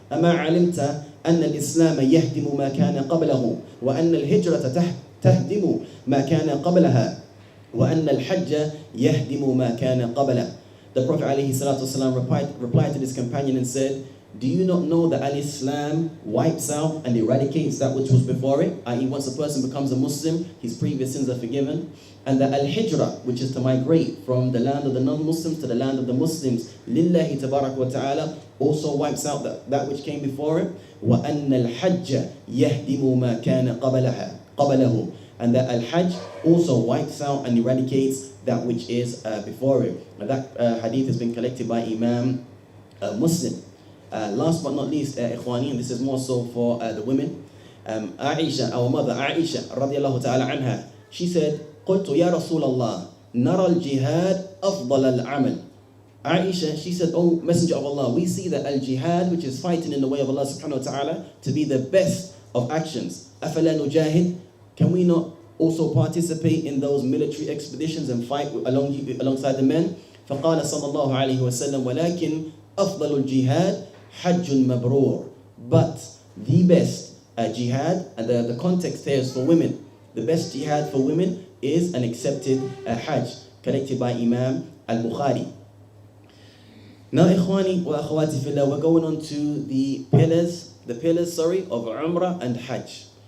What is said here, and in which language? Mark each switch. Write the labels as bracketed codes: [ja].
[ar] أما علمت أن الإسلام يهدم ما كان قبله وأن الهجرة تهدم ما كان قبلها وأن الحج يهدم ما كان قبله. [en] The Prophet alayhi salatu wasalam replied to this companion and said, do you not know that al-Islam wipes out and eradicates that which was before it? I.e., once a person becomes a Muslim, his previous sins are forgiven. And that al-Hijrah, which is to migrate from the land of the non-Muslims to the land of the Muslims, lillahi tabarak wa ta'ala, also wipes out that which came before it. [ar] وَأَنَّ الْحَجَّ يَهْدِمُ مَا كَانَ قَبَلَهُ. [en] And that al-Hajj also wipes out and eradicates that which is before it. And that hadith has been collected by Imam Muslim. Last but not least, Ikhwani, and this is more so for the women, Aisha, our mother Aisha radiallahu ta'ala anha, she said, [ar] قلت يا رسول الله نرى الجهاد أفضل العمل. [en] Aisha, she said, oh Messenger of Allah, we see that al-jihad, which is fighting in the way of Allah subhanahu wa ta'ala, to be the best of actions. [ar] أفلا نجاهد? [en] Can we not also participate in those military expeditions and fight alongside the men? [ar] فقال صلى الله عليه وسلم ولكن أفضل الجهاد حج مبرور. [en] But the best jihad, and the context here is for women. The best jihad for women is an accepted Hajj, collected by Imam al-Bukhari. Now, Ikhwani wa akhawati fillah, we're going on to the pillars of Umrah and Hajj.